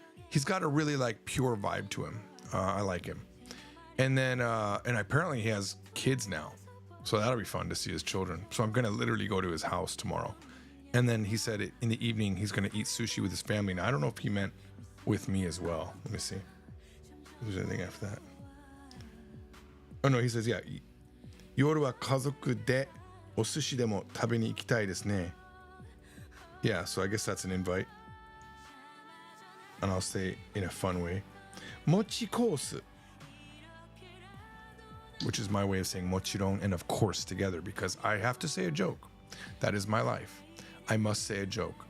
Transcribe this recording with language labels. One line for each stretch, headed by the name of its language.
English: He's got a really pure vibe to him. I like him. And then, and apparently he has kids now. So that'll be fun to see his children. So I'm gonna literally go to his house tomorrow. And then he said in the evening, he's gonna eat sushi with his family. Now, I don't know if he meant with me as well. Let me see if there's anything after that. Oh no, he says, yeah,
Japanese: 夜は家族でお寿司でも食べに行きたいですね.
English: Yeah, so I guess that's an invite. And I'll say in a fun way. Mochi kosu, which is my way of saying mochiron and of course together, because I have to say a joke. That is my life. I must say a joke.